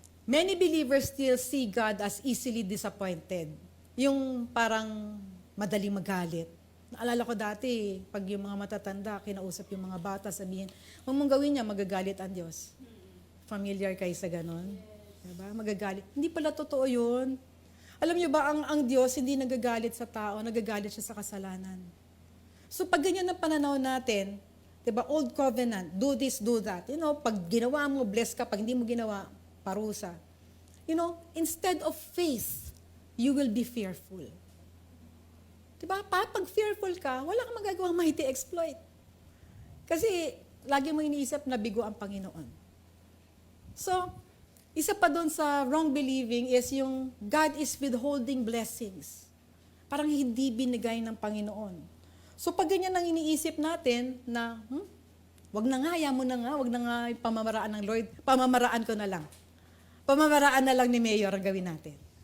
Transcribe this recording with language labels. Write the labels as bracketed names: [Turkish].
[English] Many believers still see God as easily disappointed. [Filipino] Yung parang madaling magalit. Naalala ko dati, pag yung mga matatanda, kinausap yung mga bata, sabihin, huwag mong gawin niya, magagalit ang Diyos. Familiar kayo sa ganon? Diba? Magagalit. Hindi pala totoo yun. Alam niyo ba, ang Diyos hindi nagagalit sa tao, nagagalit siya sa kasalanan. So pag ganyan ang pananaw natin, diba, [English] old covenant, do this, do that. [Filipino] Pag ginawa mo, bless ka. Pag hindi mo ginawa, parusa. [English] Instead of faith, you will be fearful. [Filipino] Diba? Pag fearful ka, wala kang magagawang [English] mighty exploit. [Filipino] Kasi lagi mo iniisip na bigo ang Panginoon. [English] So, [Filipino] isa pa doon sa [English] wrong believing is yung God is withholding blessings. [Filipino] Parang hindi binigay ng Panginoon. So pag ganyan ang iniisip natin na, wag na nga, hayaan mo na nga, wag na nga yung pamamaraan ng Lord, pamamaraan ko na lang. Pamamaraan na lang ni Mayor ang gawin natin.